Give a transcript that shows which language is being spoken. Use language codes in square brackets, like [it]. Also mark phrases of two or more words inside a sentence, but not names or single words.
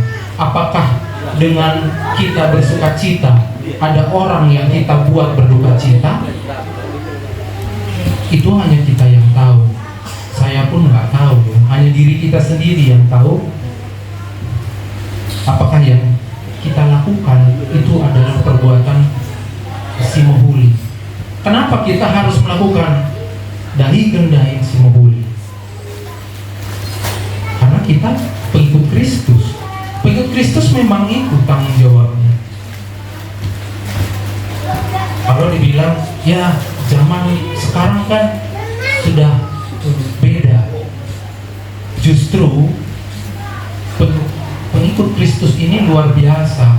[id] Apakah dengan kita bersukacita ada orang yang kita buat berduka cita? Itu hanya kita yang tahu. Saya pun nggak tahu. Hanya diri kita sendiri yang tahu. Apakah yang kita lakukan itu adalah perbuatan [btx] si mahuli? [id] Kenapa kita harus melakukan [btx] dahikan dahin si mahuli? [id] Karena kita pengikut Kristus. Pengikut Kristus memang itu tanggung jawabnya. Kalau dibilang ya zaman sekarang kan sudah beda, justru pengikut Kristus ini luar biasa.